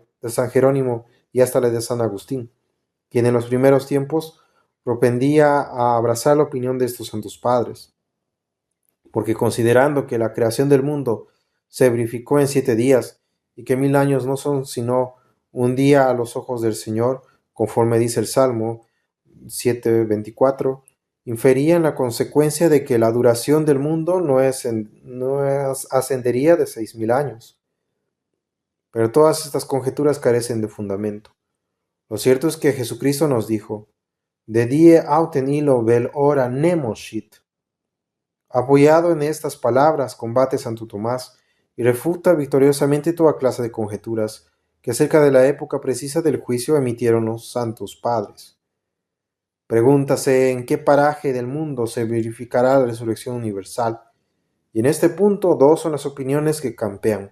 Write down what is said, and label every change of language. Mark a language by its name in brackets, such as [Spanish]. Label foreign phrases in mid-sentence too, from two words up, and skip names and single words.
[Spanish] de San Jerónimo y hasta la de San Agustín, quien en los primeros tiempos propendía a abrazar la opinión de estos santos padres, porque considerando que la creación del mundo se verificó en 7 días y que 1000 años no son sino un día a los ojos del Señor, conforme dice el Salmo 7:24, inferían la consecuencia de que la duración del mundo no ascendería de 6000 años. Pero todas estas conjeturas carecen de fundamento. Lo cierto es que Jesucristo nos dijo, [Latin] de die auten illo vel ora nemo scit. [Spanish] Apoyado en estas palabras, combate Santo Tomás y refuta victoriosamente toda clase de conjeturas que acerca de la época precisa del juicio emitieron los santos padres. Pregúntase en qué paraje del mundo se verificará la resurrección universal, y en este punto dos son las opiniones que campean.